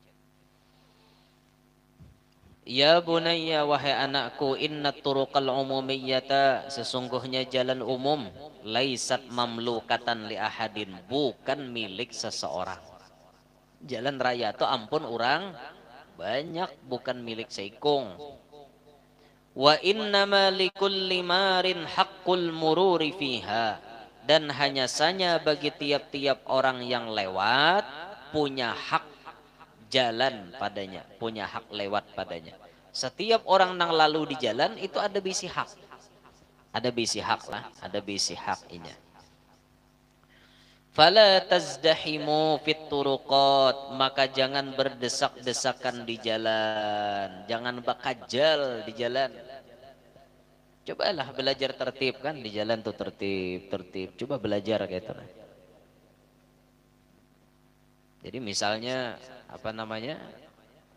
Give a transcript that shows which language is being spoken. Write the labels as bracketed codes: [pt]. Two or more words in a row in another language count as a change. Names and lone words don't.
[ar] يا بني, [id] wahai anakku, [ar] إن الطرق العمومية, [id] sesungguhnya jalan umum, [ar] ليست مملوكة لأحد, [id] bukan milik seseorang. [bjn] Jalan raya itu ampun orang banyak, bukan milik seikung. [ar] وإنما لكل مار حق المرور فيها, [id] dan hanya saja bagi tiap-tiap orang yang lewat punya hak jalan padanya, punya hak lewat padanya. [bjn] Setiap orang yang lalu di jalan itu ada bisi hak. Ada bisi hak lah, ada bisi hak inya. [ar] فلا تزدحموا في الطرقات, [id] maka jangan berdesak-desakan di jalan, jangan bakajal di jalan. Cobalah belajar tertib, kan di jalan tuh tertib. Coba belajar kayak itu. Jadi misalnya apa namanya?